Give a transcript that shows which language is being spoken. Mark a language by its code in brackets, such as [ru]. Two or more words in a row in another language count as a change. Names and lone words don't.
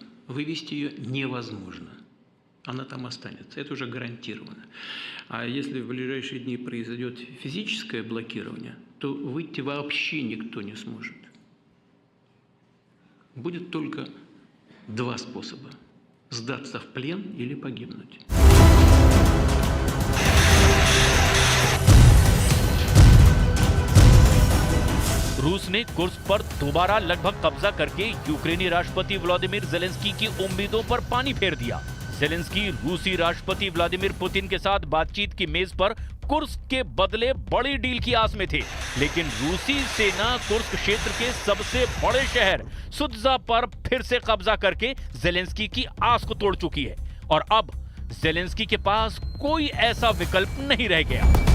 [ru] Вывести ее невозможно. Она там останется. Это уже гарантированно. А если в ближайшие дни произойдет физическое блокирование, то выйти вообще никто не сможет. Будет только два способа: сдаться в плен или погибнуть. [hi] रूस ने कुर्स्क पर दोबारा लगभग कब्जा करके यूक्रेनी राष्ट्रपति व्लादिमीर जेलेंस्की की उम्मीदों पर पानी फेर दिया। जेलेंस्की रूसी राष्ट्रपति व्लादिमीर पुतिन के साथ बातचीत की मेज पर कुर्स्क के बदले बड़ी डील की आस में थे, लेकिन रूसी सेना कुर्स्क क्षेत्र के सबसे बड़े शहर सुत्जा पर फिर से कब्जा करके जेलेंस्की की आस को तोड़ चुकी है और अब जेलेंस्की के पास कोई ऐसा विकल्प नहीं रह गया।